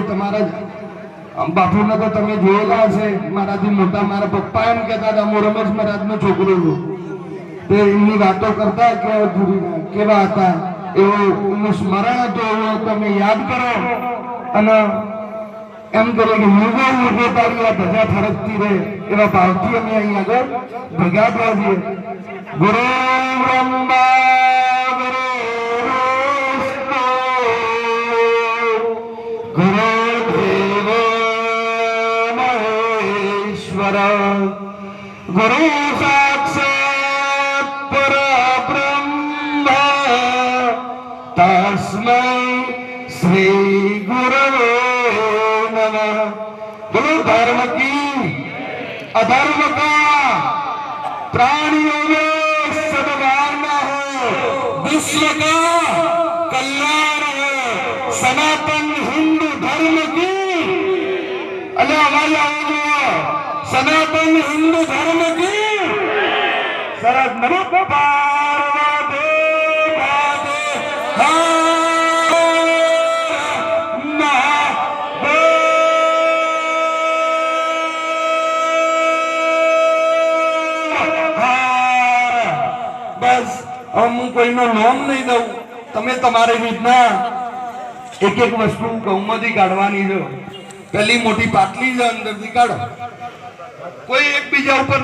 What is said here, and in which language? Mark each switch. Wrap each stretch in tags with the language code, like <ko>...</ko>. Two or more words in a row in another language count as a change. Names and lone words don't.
<gu>તમારા બાપુને તો તમે જોયેલા છે મારાથી મોટા મારા પપ્પા એમ કહેતા હતા હું રમેશ મહારાજનો છોકરો છું તે એમની વાતો કરતા કેવા હતા એવું સ્મરણ હતું એવું તમે યાદ કરો અને એમ કરે કે યુગો તારી આ ધજા ફરકતી રહે એવા ભાવથી અમે અહીં આગળ ભેગા થયા છીએ</gu> <sa>गुरु ब्रह्मा गुरु साक्षात् परब्रह्म तस्मै श्री गुरवे नमः</sa> <hi>गुरु धर्म की अधर्म का प्राणियों में सद्भावना हो विश्व का कल्याण हो सनातन हिंदू धर्म की सनातन हिंदू धर्म की सरस नमो पार्वती</hi> <gu>બસ હું કોઈનું નામ નહીં દઉં તમે તમારી રીતના એક વસ્તુ ગૌમાંથી કાઢવાની છે પેલી મોટી પાટલી છે અંદરથી કાઢો કોઈ એકબીજા ઉપર</gu>